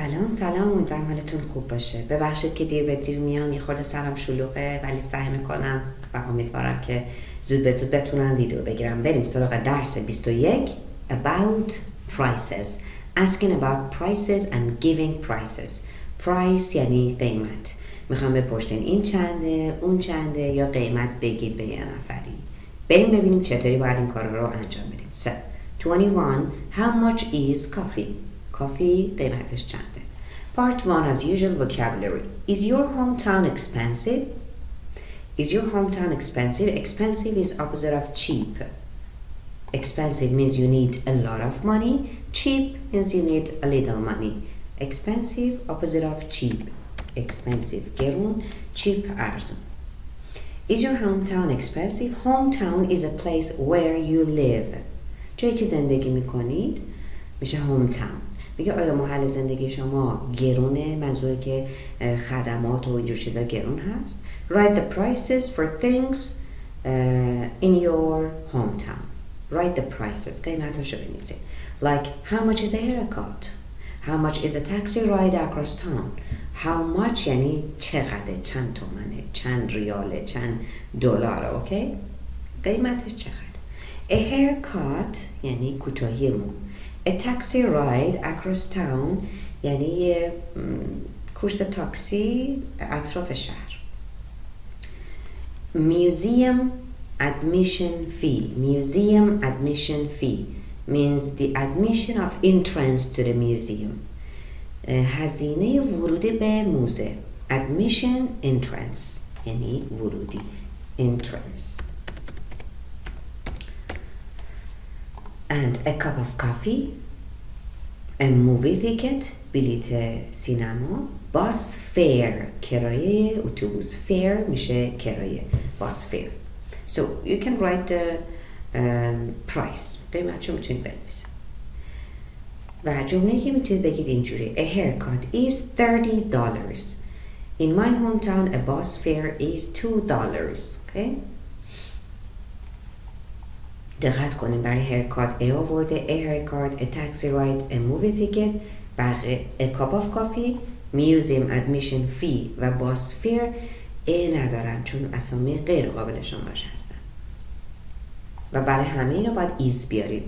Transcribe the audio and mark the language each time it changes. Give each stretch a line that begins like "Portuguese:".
Persian: سلام امیدوارم حالتون خوب باشه. ببخشید که دیر به دیر میام، یه خورده سرم شلوغه ولی سعی میکنم و امیدوارم که زود به زود بتونم ویدیو بگیرم. بریم سراغ درس 21
English: about prices. Asking about prices and giving prices.
Persian: Price یعنی قیمت. میخوام بپرسین این چنده، اون چنده یا قیمت بگید به یه نفری. بریم ببینیم چطوری باید این کار رو انجام بدیم.
English: So, 21. How much is coffee?
Persian: کافی قیمتش چنده؟
English: Part 1 as usual vocabulary. Is your hometown expensive? Is your hometown expensive? Expensive is opposite of cheap. Expensive means you need a lot of money. Cheap means you need a little money. Expensive opposite of cheap. Expensive گرون، cheap ارزون. Is your hometown expensive? Hometown is a place where you live.
Persian: جایی که زندگی میکنید میشه hometown. میگه آیا محل زندگی شما گرونه؟ منظوره که خدمات و اینجور چیزا گرون هست.
English: Write the prices for things in your hometown. Write the prices.
Persian: قیمتاشو بنویسید.
English: Like how much is a haircut? How much is a taxi ride across town? How much
Persian: یعنی چقدر، چند تومنه، چند ریاله، چند دلاره، اوکی؟ قیمتش چقدر؟
English: A haircut
Persian: یعنی کوتاهی مو.
English: A taxi ride across town
Persian: یعنی یه کورس تاکسی اطراف شهر.
English: Museum admission fee. Museum admission fee means the admission of entrance to the museum.
Persian: هزینه ورودی به موزه.
English: Admission entrance یعنی ورودی. Entrance. And a cup of coffee, a movie ticket,
Persian: بلیت سینما,
English: bus fare,
Persian: کرایه اتوبوس,
English: fare
Persian: میشه کرایه,
English: bus fare. So you can write the price.
Persian: قیمتشو میتونید بنویسید. و جمله‌ای که میتونید بگید اینجوری:
English: A haircut is $30. In my hometown a bus fare is $2. Okay?
Persian: دقت کنید برای haircut A آورده,
English: a haircut, a taxi ride, a movie ticket,
Persian: بقیه
English: a cup of coffee, museum admission fee
Persian: و
English: bus fare
Persian: A ندارن چون اسامی غیر قابل شمارش هستن و برای همه اینا باید is بیارید.